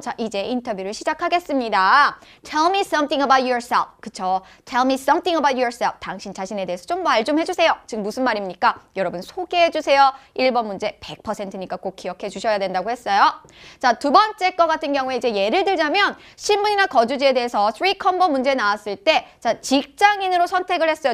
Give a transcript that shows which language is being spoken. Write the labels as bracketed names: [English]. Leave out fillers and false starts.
[Korean] 자, 이제 인터뷰를 시작하겠습니다. [English] Tell me something about yourself. [Korean] 그쵸? [English] Tell me something about yourself. [Korean] 당신 자신에 대해서 좀 말 좀 해주세요. 지금 무슨 말입니까? 여러분 소개해주세요. 1번 문제 100%니까 꼭 기억해 주셔야 된다고 했어요. 자, 두 번째 거 같은 경우에 이제 예를 들자면 신분이나 거주지에 대해서 3 컴보 문제 나왔을 때 자, 직장인으로 선택을 했어요.